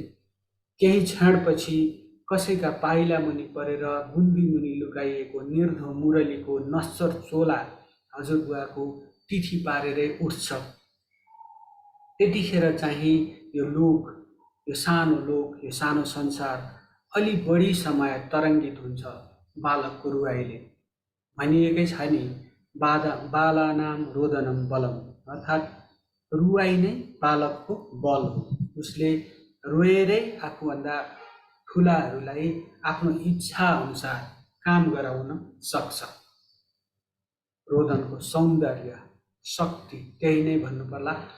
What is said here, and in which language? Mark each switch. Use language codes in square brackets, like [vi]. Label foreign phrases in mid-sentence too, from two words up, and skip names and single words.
[ne] केही क्षणपछि कसैका पाइला मुनि परेर गुन्दी मुनि लुकाइएको निर्धो मुरलीको नश्वर चोला हजुरबुवाको तिथि पारेरै उठ्छ। त्यतिखेर चाहिँ यो लोक, यो सानो लोक, यो सानो संसार अलि बढी समय तरङ्गित हुन्छ बालकको रुवाईले। भनिएकै छ नि, [sa] बालानाम रोदनम बलम, [ne] अर्थात् रुवाई नै बालकको बल हो। उसले रोएरै आफूभन्दा ठुलाहरूलाई आफ्नो इच्छा अनुसार काम गराउन सक्छ। रोदनको सौन्दर्य, शक्ति त्यही नै भन्नुपर्ला।